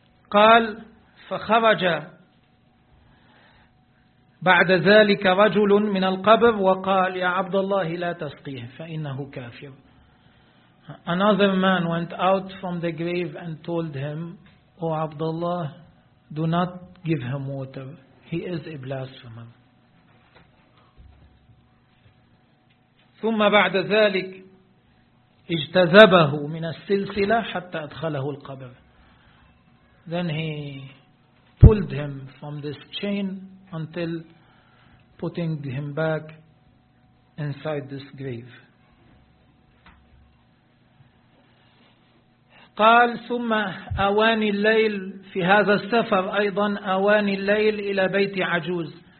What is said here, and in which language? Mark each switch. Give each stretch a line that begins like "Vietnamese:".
Arabic: قال فخرج بعد ذلك رجل من القبر وقال يا عبد الله لا تسقيه فإنه كافر.
English: Another man went out from the grave and told him, O Abdullah, do not give him water. He is a blasphemer.
Arabic: ثم بعد ذلك اجتذبه من السلسلة حتى أدخله القبر.
English: Then he pulled him from this chain until putting him back inside this grave.
Arabic: قال ثم أواني الليل في هذا السفر أيضا أواني الليل إلى بيت عجوز.